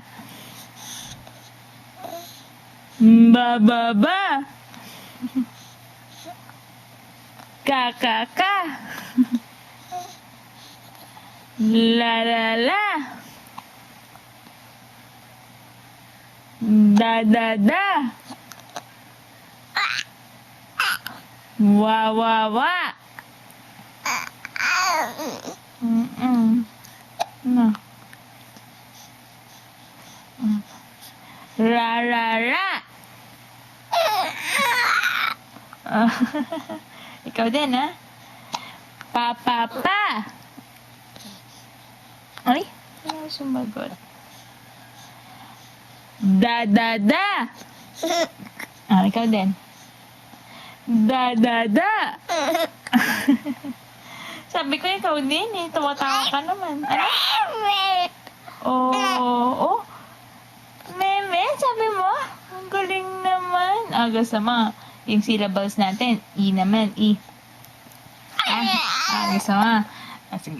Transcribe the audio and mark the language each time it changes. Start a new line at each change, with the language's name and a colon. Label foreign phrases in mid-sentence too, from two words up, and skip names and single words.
Filipino: Ba, ba, ba. Ka, ka, ka. La, la, la. Da, da, da. Wa, wa, wa. No. Ra, ra, ra. Ikaw din, ha? Pa, pa, pa. Ay, ano sumagot? Da, da, da. Ikaw din. Da, da, da. Sabi ko ikaw din, eh. Tumatawa ka naman. Ano? Oh. Meme, sabi mo? Ang galing naman. Gusto mo, yung syllables natin. I naman, I. Gusto mo? Sige.